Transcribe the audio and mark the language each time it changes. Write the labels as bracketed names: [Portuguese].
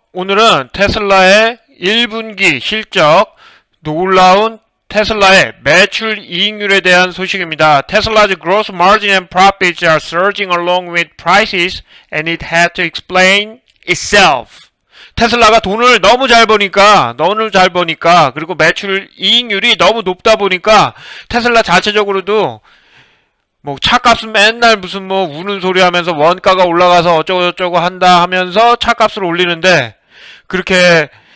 [Korean] 오늘은 테슬라의 1분기 실적, 놀라운 테슬라의 매출 이익률에 대한 소식입니다. [English] Tesla's gross margin and profits are surging along with prices and it had to explain itself. [Korean] 테슬라가 돈을 너무 잘 버니까, 그리고 매출 이익률이 너무 높다 보니까 테슬라 자체적으로도 뭐 차값은 맨날 무슨 뭐 우는 소리 하면서 원가가 올라가서 어쩌고저쩌고 한다 하면서 차값을 올리는데, 그렇게